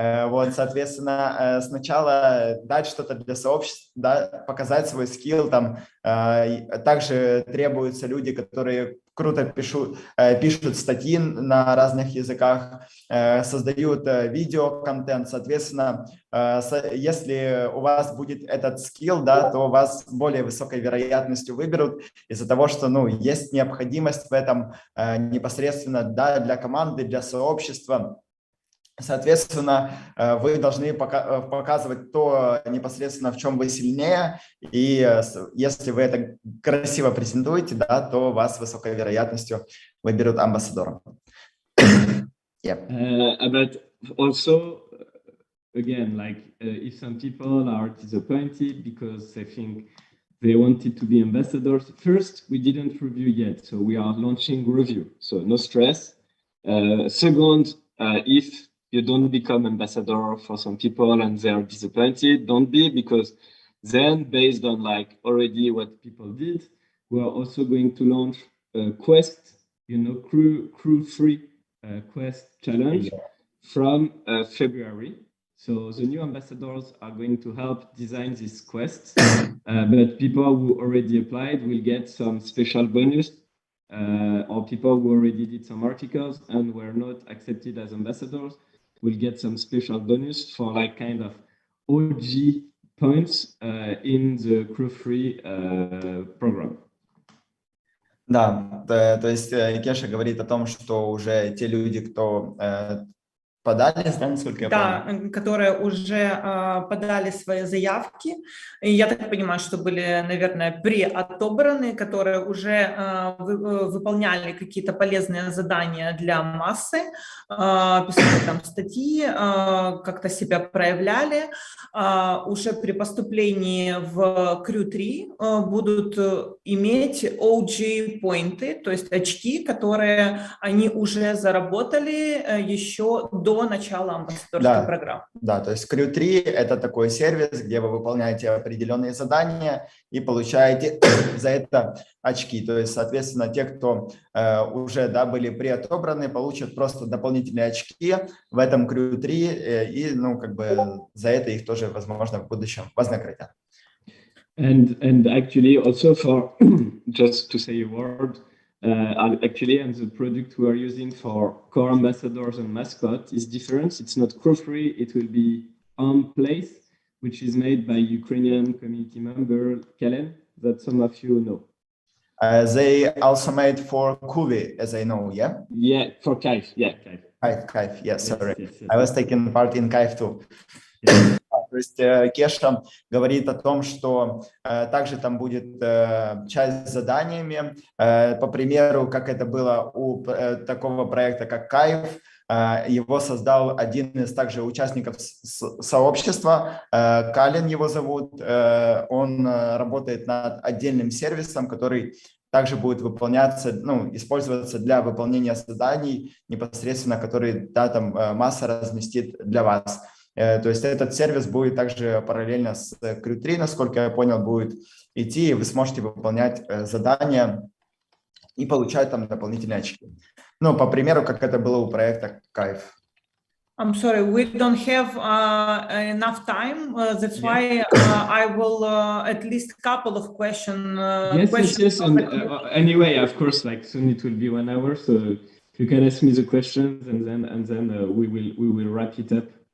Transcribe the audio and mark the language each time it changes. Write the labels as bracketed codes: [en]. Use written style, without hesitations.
[ru] Вот, соответственно, сначала дать что-то для сообщества, да, показать свой скилл, там, также требуются люди, которые круто пишут статьи на разных языках, создают видеоконтент, соответственно, если у вас будет этот скилл, да, то вас с более высокой вероятностью выберут из-за того, что, есть необходимость в этом непосредственно, да, для команды, для сообщества. Соответственно, вы должны показывать то непосредственно, в чем вы сильнее, и если вы это красиво презентуете, да, то вас с высокой вероятностью выберут амбассадором. [en] But also, again, like if some people are disappointed because they think they wanted to be ambassadors, first, we didn't review yet, so we are launching review, so no stress. Second, if you don't become ambassador for some people and they are disappointed, don't be, because then based on like already what people did, we are also going to launch a quest, crew free quest challenge from February. So the new ambassadors are going to help design this quest, but people who already applied will get some special bonus, or people who already did some articles and were not accepted as ambassadors will get some special bonus for like kind of OG points in the crew-free program. [ru] Да, то есть Кеша говорит о том, что уже те люди, кто подались, да, насколько я понял? Да, которые уже подали свои заявки. И я так понимаю, что были, наверное, преотобраны, которые уже выполняли какие-то полезные задания для массы, писали там статьи, как-то себя проявляли. Уже при поступлении в Crew 3 будут иметь OG-поинты, то есть очки, которые они уже заработали еще до начала амбассадорской программы. Да, то есть Crew 3 – это такой сервис, где вы выполняете определенные задания и получаете за это очки. То есть, соответственно, те, кто уже были преотобраны, получат просто дополнительные очки в этом Crew 3 и, за это их тоже, возможно, в будущем вознаградят. [en] And actually also for, just to say a word, actually, and the product we are using for core ambassadors and mascot is different. It's not crew-free. It will be on place, which is made by Ukrainian community member Kalen, that some of you know. They also made for Kuvi, as I know, yeah? Yeah, for Kaif, yeah. Kaif, yes, sorry. Yes. I was taking part in Kaif too. Yes. [ru] То есть Кеша говорит о том, что также там будет часть с заданиями. По примеру, как это было у такого проекта, как Кайф, Его создал один из также участников сообщества, Калин его зовут. Он работает над отдельным сервисом, который также будет выполняться, использоваться для выполнения заданий непосредственно, которые Massa разместит для вас. То есть этот сервис будет также параллельно с Crew3, насколько я понял, будет идти, и вы сможете выполнять задания и получать там дополнительные очки. По примеру, как это было у проекта Кайф. [en] I'm sorry, we don't have enough time. That's why I will at least couple of questions. Yes. And anyway, of course, like soon it will be 1 hour, so you can ask me the questions, and then we will wrap it up.